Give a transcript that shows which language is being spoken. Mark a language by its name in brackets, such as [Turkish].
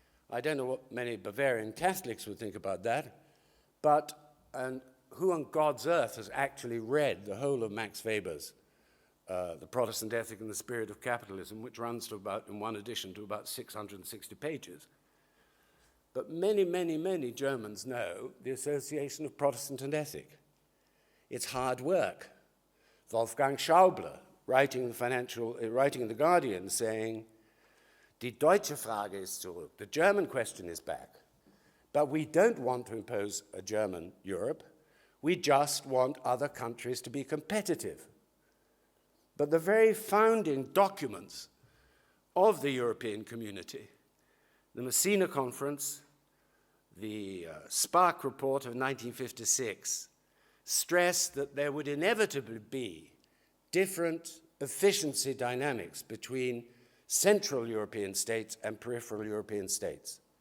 [English] I don't know what many Bavarian Catholics would think about that, but who on God's earth has actually read the whole of Max Weber's The Protestant Ethic and the Spirit of Capitalism, which runs to about, in one edition, to about 660 pages. But many, many, many Germans know the association of Protestant and ethic. It's hard work. Wolfgang Schäuble, writing in The Guardian, saying, [German] Die deutsche Frage ist zurück. [English] The German question is back. But we don't want to impose a German Europe. We just want other countries to be competitive. But the very founding documents of the European community, the Messina Conference, the Spark Report of 1956, stressed that there would inevitably be different efficiency dynamics between Central European states and peripheral European states,